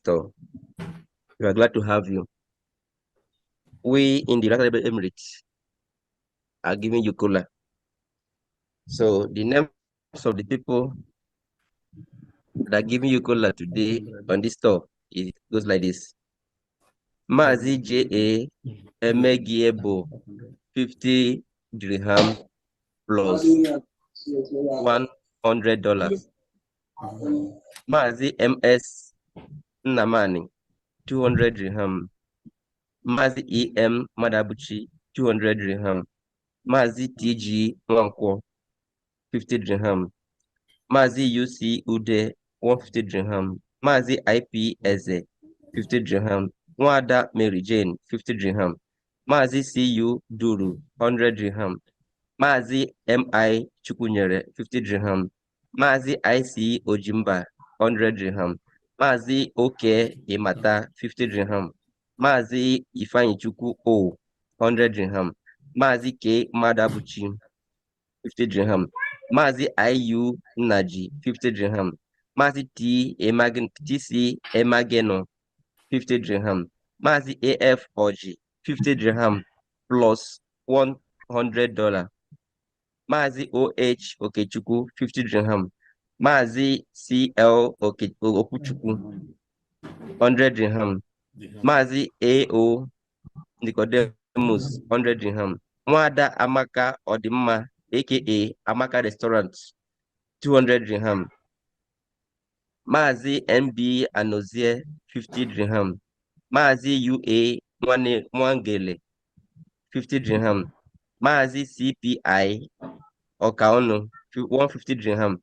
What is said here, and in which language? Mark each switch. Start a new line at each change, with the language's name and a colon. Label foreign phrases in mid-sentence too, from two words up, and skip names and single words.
English: We are glad to have you. We in the United Arab Emirates are giving you cola. So the names of the people that are giving you cola today on this store, it goes like this. Mazi J.A. Emegiebo, 50 dirham plus $100. Mazi M.S. Namani, 200 dirham. Mazi E.M. Madabuchi, 200 dirham. Mazi T.G. Mwankwo, 50 dirham. Mazi U.C. Ude, 150 dirham. Mazi I.P. Eze, 50 dirham. Nwada Mary Jane, 50 dirham. Mazi C.U. Duru, 100 dirham. Mazi M.I. Chukunyere, 50 dirham. Mazi I.C. Ojimba, 100 dirham. Mazi O.K. Imata, 50 dirham. Mazi Ifeanyi Chukwu O, 100 dirham. Mazi K. Madabuchi, 50 dirham. Mazi I.U. Naji, 50 dirham. Mazi T.C. Emageno, 50 dirham. Mazi A.F. Oji, 50 dirham plus $100. Mazi O.H. Okechukwu, 50 dirham. Mazi C.L. Okuchukwu, 100 dirham. Mazi A.O. Nicodemus, 100 dirham. Mwada Amaka Odimma, aka Amaka Restaurant, 200 dirham. Mazi NB Anozie, 50 dirham. Mazi UA Mwangele, 50 dirham. Mazi CPI Okaono, 150 dirham.